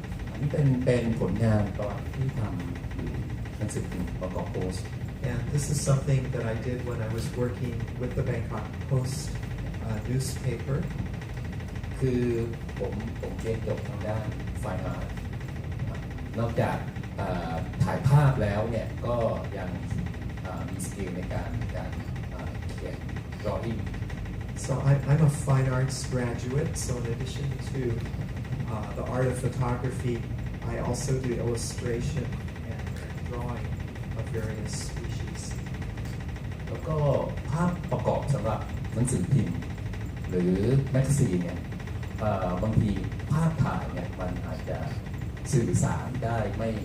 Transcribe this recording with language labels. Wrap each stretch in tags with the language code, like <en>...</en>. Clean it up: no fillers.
<th>อันนี้เป็นผลงานตอนที่ทำอยู่หนังสือพิมพ์ประกอบโพสต์</th> <en>And this is something that I did when I was working with the Bangkok Post newspaper.</en> <th>คือผมเรียนจบทางด้านไฟอาร์ตใน นอกจากถ่ายภาพแล้วเนี่ยก็ยังมีสกิลในการเขียน drawing</th> <en>So I'm a fine arts graduate, so in addition to the art of photography, I also do illustration and drawing of various species.</en> <th>แล้วก็ภาพประกอบสำหรับหนังสือพิมพ์หรือแมกกาซีนเนี่ยบางทีภาพถ่ายเนี่ยมันอาจจะสื่อสารได้ไม</th>